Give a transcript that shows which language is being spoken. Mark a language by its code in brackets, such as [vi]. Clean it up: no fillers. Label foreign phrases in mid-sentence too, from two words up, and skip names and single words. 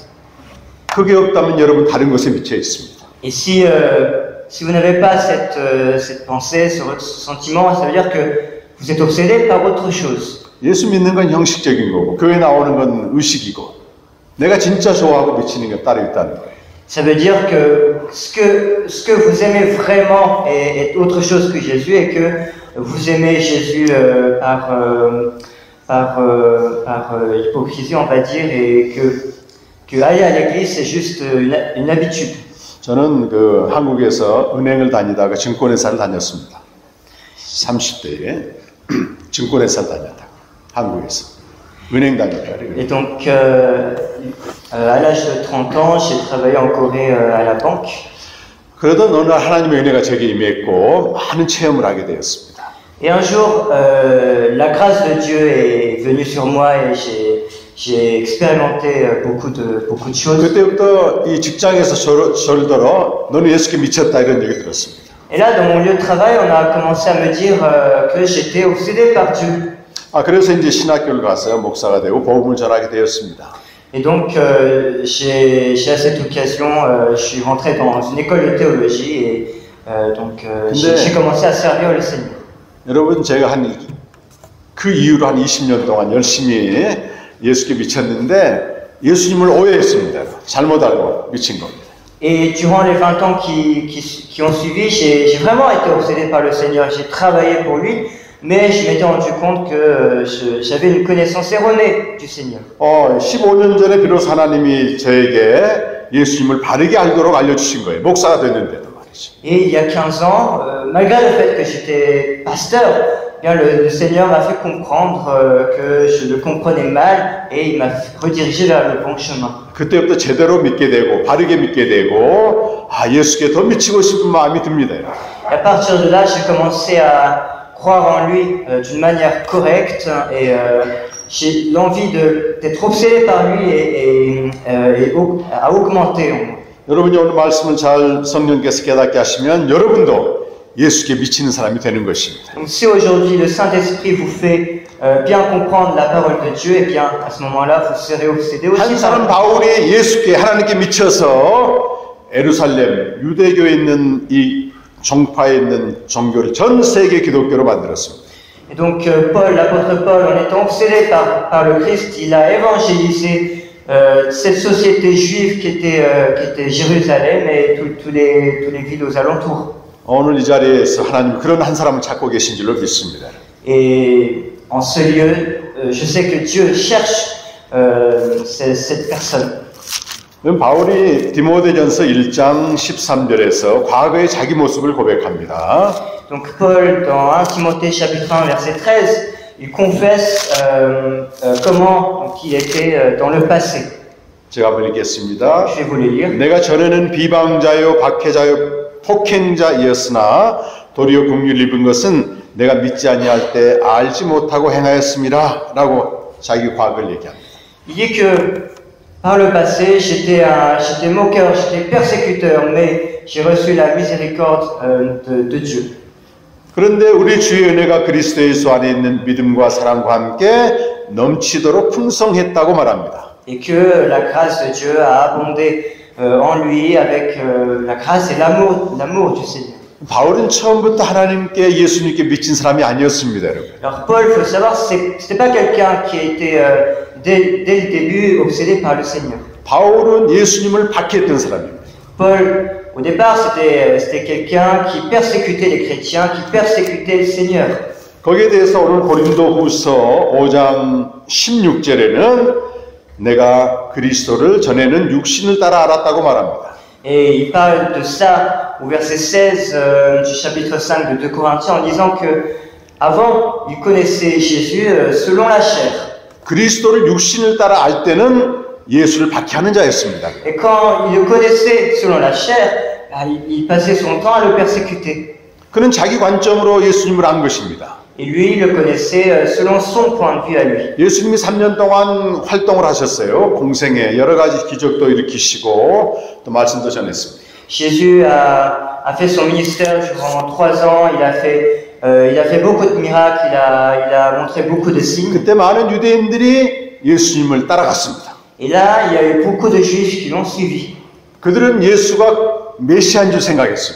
[ko] 그게 없다면 여러분 다른 것에 미쳐 있습니다. [fr] Et si vous n'avez pas cette pensée, ce sentiment, ça veut dire que vous êtes obsédé par autre chose. [ko] 예수 믿는 건 형식적인 거고 교회 나오는 건 의식이고 내가 진짜 좋아하고 미치는 게 따로 있다는 거예요. [fr] Ça veut dire que ce que vous aimez vraiment est autre chose que Jésus et que vous aimez Jésus par hypocrisie, on va dire, et que aller à l'église c'est juste une habitude. [ko] 저는 그 한국에서 은행을 다니다가 증권회사를 다녔습니다. 30대에 증권회사를 다녔다. 한국에서 은행 다녔다. [fr] Et donc à l'âge de 30 ans, j'ai travaillé en Corée à la banque. [ko] 그러던 어느 날 하나님의 은혜가 제게 임했고 많은 체험을 하게 되었습니다. [fr] Et un jour, la grâce de Dieu est venue sur moi et j'ai expérimenté beaucoup de choses. [ko] 그때부터 이 직장에서 저를 너는 예수께 미쳤다 이런 얘기 들었습니다. [fr] Et là, dans mon lieu de travail, on a commencé à me dire que j'étais obsédé par Dieu. [ko] 그래서 이제 신학교를 가서 목사가 되고 복음을 전하게 되었습니다. [fr] Et donc, j'ai à cette occasion, je suis rentré dans une école de théologie et j'ai commencé à servir le Seigneur. [ko] 여러분 제가 그 이후로 한 20년 동안 열심히 예수께 미쳤는데 예수님을 오해했습니다. 잘못 알고 미친 겁니다. [fr] Et durant les 20 ans qui ont suivi, j'ai vraiment été obsédé par le Seigneur. J'ai travaillé pour lui, mais je m'étais rendu compte que j'avais une connaissance erronée du Seigneur. [ko] 15년 전에 비로소 하나님이 저에게 예수님을 바르게 알도록 알려주신 거예요. 목사가 됐는데도 말이죠. [fr] Et il y a 15 ans, malgré le fait que j'étais pasteur, bien le Seigneur m'a fait comprendre que je le comprenais mal et il m'a redirigé vers le bon chemin. [ko] 그때부터 제대로 믿게 되고 바르게 믿게 되고 예수께 더 미치고 싶은 마음이 듭니다. [fr] Et à partir de là, j'ai commencé à croire en lui d'une manière correcte et j'ai l'envie d'être obsédé par lui et à augmenter en moi. [ko] 여러분이 오늘 말씀을 잘 성령께서 깨닫게 하시면 여러분도 예수께 미치는 사람이 되는 것입니다. [fr] Donc si aujourd'hui le Saint-Esprit vous fait bien comprendre la parole de Dieu, et bien à ce moment-là vous serez obsédé aussi. [ko] 한 사람 바울이 예수께 하나님께 미쳐서 예루살렘 유대교에 있는 이 종파에 있는 종교를 전 세계 기독교로 만들었습니다. [fr] Et donc l'apôtre Paul, en étant obsédé par le Christ, il a évangélisé cette société juive qui était Jérusalem et toutes les villes aux alentours. [ko] 오늘 이 자리에서 하나님 그런 한 사람을 찾고 계신 줄로 믿습니다. [fr] Et en ce lieu, je sais que Dieu cherche cette personne. [ko] 바울이 디모데전서 1장 13절에서 과거의 자기 모습을 고백합니다. [fr] Donc Paul, dans 1 Timothée chapitre 1 verset 13, il confesse comment il était dans le passé. [ko] 제가 한번 읽겠습니다. [fr] Je vais vous le lire. [ko] 내가 전에는 비방자요 박해자요 폭행자이었으나 도리어 긍휼을 입은 것은 내가 믿지 아니할 때 알지 못하고 행하였습니다 라고 자기 과거를 얘기합니다. [fr] Il dit que par le passé, j'étais moqueur, j'étais persécuteur, mais j'ai reçu la miséricorde de Dieu. [ko] 그런데 우리 주의 은혜가 그리스도 예수 안에 있는 믿음과 사랑과 함께 넘치도록 풍성했다고 말합니다. [fr] Et que la grâce de Dieu a abondé en lui avec la grâce et l'amour du Seigneur. [ko] 바울은 처음부터 하나님께 예수님께 미친 사람이 아니었습니다, 여러분. [fr] Alors Paul, il faut savoir, c'était pas quelqu'un qui a été dès le début obsédé par le Seigneur. [ko] 바울은 예수님을 박해했던 사람입니다. [fr] Paul, au départ, c'était quelqu'un qui persécutait les chrétiens, qui persécutait le Seigneur. [ko] 거기에 대해서 오늘 고린도후서 5장 16절에는 내가 그리스도를 전에는 육신을 따라 알았다고 말합니다. [fr] Et il parle de ça au verset 16 du chapitre 5 de 2 Corinthiens en disant que avant, il connaissait Jésus selon la chair. [ko] 그리스도를 육신을 따라 알 때는 예수를 박해하는 자였습니다. [fr] Et quand il le connaissait selon la chair, il passait son temps à le persécuter. [ko] 그는 자기 관점으로 예수님을 안 것입니다. [fr] Et lui, il le connaissait selon son point de vue à lui. [ko] 예수님이 3년 동안 활동을 하셨어요. 공생에 여러 가지 기적도 일으키시고 또 말씀도 전했습니다. [fr] Jésus a fait son ministère durant 3 ans, il a fait beaucoup de miracles, il a montré beaucoup de signes. [ko] 그때 많은 유대인들이 예수님을 따라갔습니다. [fr] Et là, il y a eu beaucoup de juifs qui l'ont suivi. [ko] 그들은 예수가 메시아인 줄 생각했습니다.